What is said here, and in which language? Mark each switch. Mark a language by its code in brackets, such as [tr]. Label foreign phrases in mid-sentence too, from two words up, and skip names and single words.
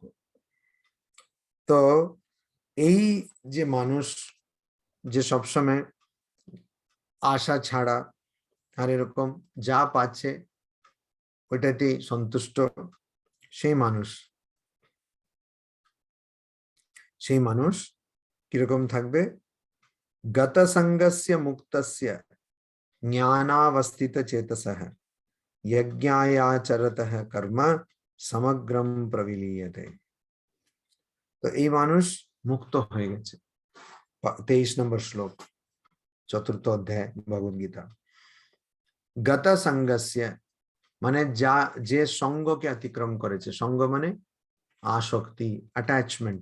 [bn] তো এই যে মানুষ যে সবসময় আশা ছাড়া আর এরকম যা পাচ্ছে ওইটাতেই সন্তুষ্ট, সেই মানুষ কিরকম থাকবে? [sa] গত সঙ্গস্য মুক্তস্য জ্ঞানাবস্থিত চেতসঃ यज्ञायाचरतः कर्म समग्रम प्रविलीयते। [bn] तो এই মানুষ মুক্ত হয়ে গেছে। 23 নম্বর শ্লোক, চতুর্থ অধ্যায় ভগবদ গীতা। [sa] গত সঙ্গস্য [bn] মানে যে সঙ্গকে অতিক্রম করেছে, সঙ্গ মানে আসক্তি, অ্যাটাচমেন্ট।